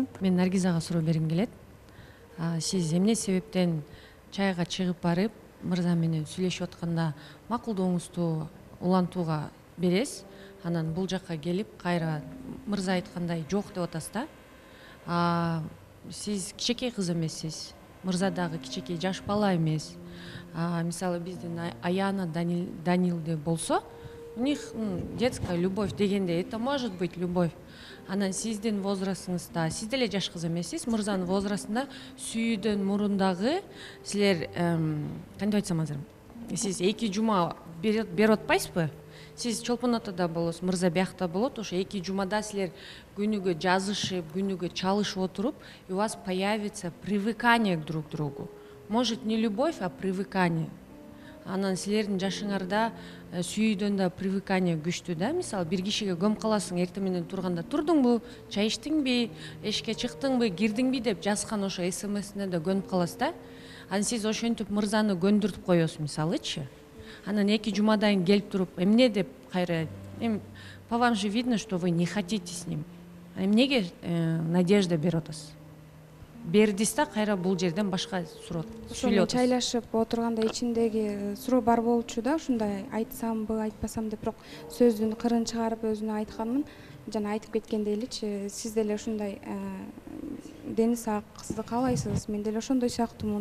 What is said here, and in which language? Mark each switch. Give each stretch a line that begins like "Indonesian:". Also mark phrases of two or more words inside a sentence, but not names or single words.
Kyrgyz: Мен Наргизага суроо бергим келет. Сиз эмне себептен чайга чыгып барып, мырза менен сүйлөшүп атканда макулдооңузду улантууга бересиз. Анан бул жакка келип, кайра мырза айткандай жок деп атасыз да. Сиз кичинекей кыз эмессиз. Мырза дагы кичинекей жаш бала эмес. Мисалы, биздин Аяна, Данилде болсо,
Russian: у них детская любовь дегенде, это может быть любовь.
Kyrgyz: Анан сиздин возрастыңызда, сиз деле жаш кыз эмессиз, мырзанын возрастында сүйүүдөн мурундагы силер кантип айтсам азыр, сиз 2 жума берип атпайсызбы? Сиз Чолпон атада болосуз, мырза биякта болот, ошо 2 жумада силер күнүгө жазышып, күнүгө чалышып отуруп,
Russian: и у вас появится привыкание к друг другу. Может, не любовь, а привыкание.
Kyrgyz: Анан силердин жашыңарда сүйүүдөн да привыкание күчтүү да. Мисалы, бир кишиге көмүп каласың, эртең менен турганда турдуңбу, чай иштиңби, эшикке чыктыңбы, кирдиңби деп жазган ошо СМСине да көнүп каласыз да. Анан сиз ошентип мырзаны көндүртүп коесуз мисалычы. Анан 2 жумадан келип туруп, эмне деп кайра,
Russian: по вам же видно, что вы не хотите с ним.
Kyrgyz: Эмнеге надежда берип атасыз? Бердиз да кайра бул жерден башка суроо сүйлөп атасыз. Чайлашып отурганда ичиндеги суроо бар болчу да, ушундай айтсамбы, айтпасам деп, бирок сөздүн кырын чыгарып өзүнө айтканмын. Жана айтып кеткендей элечи, сиз деле ушундай дени сак кызды каалайсыз, мен деле ошондой сыяктуумун.